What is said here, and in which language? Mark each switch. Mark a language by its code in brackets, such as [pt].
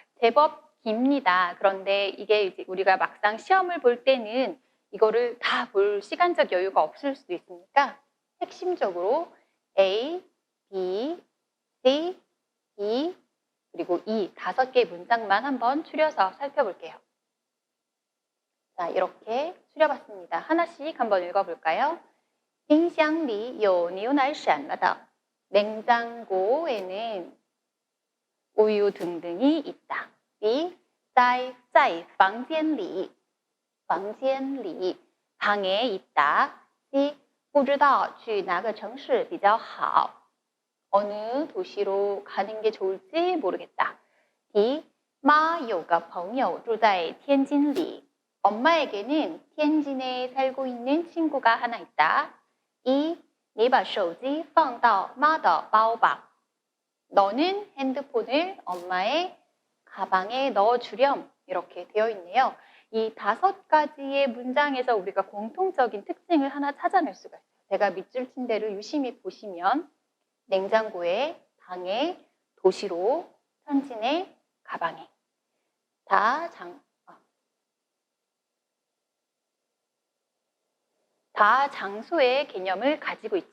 [ko] 제법 깁니다. 그런데 이게 이제 우리가 막상 시험을 볼 때는 이거를 다 볼 시간적 여유가 없을 수도 있으니까 핵심적으로 A, B, C, E, 그리고 E 5개의 문장만 한번 추려서 살펴볼게요. 자, 이렇게 추려봤습니다. 하나씩 한번 읽어볼까요? [zh] 冰箱里有牛奶闪了的. [ko] 냉장고에는 우유 등등이 있다. [zh] B, 在房间里, 房间里, [ko] 방에 있다. [zh] C, 不知道去哪个城市比较好. [ko] 어느 도시로 가는 게 좋을지 모르겠다. [zh] D, 妈有个朋友住在天津里. [ko] 엄마에게는 티엔진에 살고 있는 친구가 하나 있다. [zh] E, 你把手机放到妈的包吧. [ko] 너는 핸드폰을 엄마의 가방에 넣어주렴. 이렇게 되어 있네요. 이 5가지의 문장에서 우리가 공통적인 특징을 하나 찾아낼 수가 있어요. 제가 밑줄 친 대로 유심히 보시면 냉장고에, 방에, 도시로, 현진에, 가방에 다 장소의 개념을 가지고 있죠.